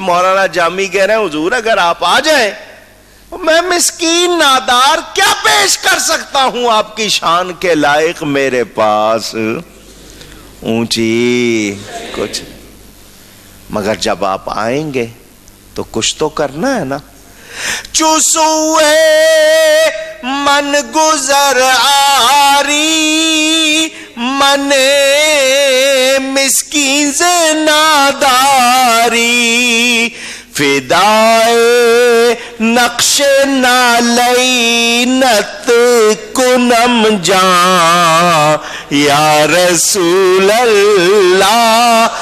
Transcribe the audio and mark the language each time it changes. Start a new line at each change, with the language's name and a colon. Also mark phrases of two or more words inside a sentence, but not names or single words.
Urdu: مولانا جامی کہہ رہے ہیں حضور اگر آپ آ جائیں، میں مسکین نادار کیا پیش کر سکتا ہوں آپ کی شان کے لائق، میرے پاس اونچی کچھ، مگر جب آپ آئیں گے تو کچھ تو کرنا ہے نا۔
Persian: چوسوئے من گزر آری من مسکین ز ناداری، فدائے نقش نالینت کنم جان
Arabic: یا رسول اللہ،